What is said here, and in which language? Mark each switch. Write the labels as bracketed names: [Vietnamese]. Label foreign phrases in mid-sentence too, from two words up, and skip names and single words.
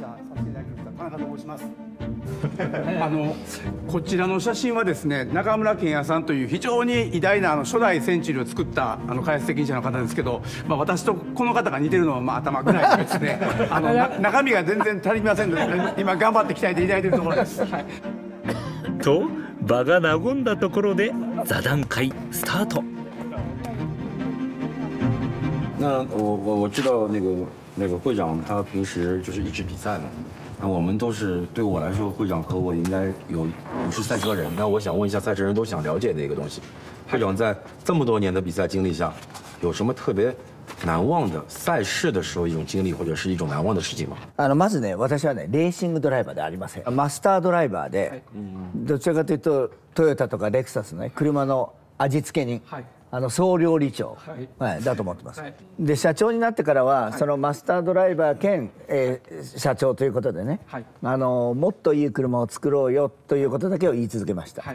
[Japanese] こちらの写真はですね、中村健也さんという非常に偉大な初代センチュリーを作った開発責任者の方ですけど、私とこの方が似てるのは頭ぐらいですね。中身が全然足りませんので、今頑張って鍛えていただいているところです。と場が和んだところで座談会スタート。 [Chinese] 那我知道那个会长他平时就是一直比赛嘛。那我们都是对我来说，会长和我应该是赛车人。那我想问一下，赛车人都想了解的一个东西，会長在这么多年的比赛经历下，有什么特别難忘的賽事的時候一種經歷或者是一種難忘的事情嗎？ [Japanese] まずね、私はねレーシングドライバーでありません。マスタードライバーで、どちらかというとトヨタとかレクサスのね車の味付け人、 総料理長、だと思ってます。で社長になってからは、そのマスタードライバー兼、社長ということでね、もっといい車を作ろうよということだけを言い続けました。